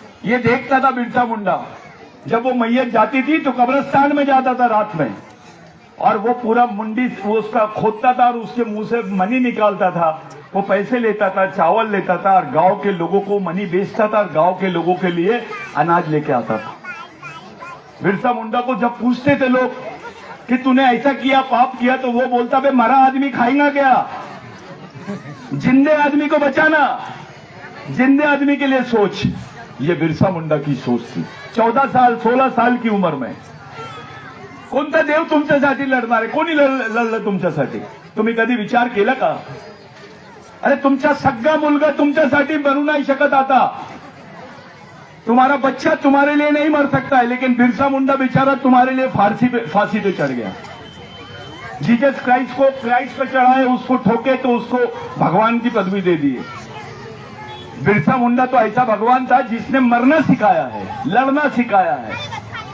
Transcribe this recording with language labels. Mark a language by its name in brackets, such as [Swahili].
[Hindi] ये देखता था बिरसा मुंडा। जब वो मैयत जाती थी तो कब्रिस्तान में जाता था रात में, और वो पूरा मुंडी वो उसका खोदता था और उसके मुंह से मनी निकालता था, वो पैसे लेता था, चावल लेता था, और गांव के लोगों को मनी बेचता था और गांव के लोगों के लिए अनाज लेके आता था। बिरसा मुंडा को जब पूछते थे लोग कि तूने ऐसा किया, पाप किया, तो वो बोलता, बे मरा आदमी खाएगा क्या, जिंदे आदमी को बचाना, जिंदे आदमी के लिए सोच। ये बिरसा मुंडा की सोच थी। 14 साल 16 साल की उम्र में [Marathi] कोणता देव तुमच्यासाठी लढणार आहे? कोणी लढलं तुमच्यासाठी? तुम्ही कधी विचार केला का? अरे तुमचा सगळा मुलगा तुमच्यासाठी मरू नहीं शकत आता। [Hindi] तुम्हारा बच्चा तुम्हारे लिए नहीं मर सकता है, लेकिन बिरसा मुंडा बेचारा तुम्हारे लिए फांसी पे चढ़ गया। जीसस क्राइस्ट पे चढ़ाए, उसको ठोके तो उसको भगवान की पदवी दे दिए। बिरसा मुंडा तो ऐसा भगवान था जिसने मरना सिखाया है, लड़ना सिखाया है।